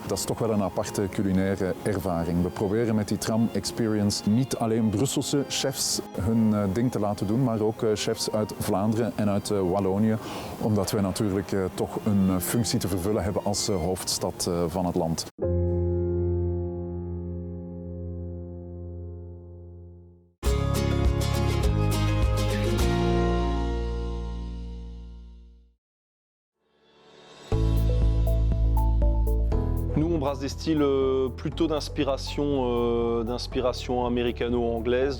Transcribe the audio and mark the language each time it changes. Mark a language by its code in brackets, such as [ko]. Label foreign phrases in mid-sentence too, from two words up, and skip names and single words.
[nl] Dat is toch wel een aparte culinaire ervaring. We proberen met die tram Experience niet alleen Brusselse chefs hun ding te laten doen, maar ook chefs uit Vlaanderen en uit Wallonië. Omdat wij natuurlijk toch een functie te vervullen hebben als hoofdstad van het land. [fr] Nous, on brasse des styles plutôt d'inspiration américano-anglaise.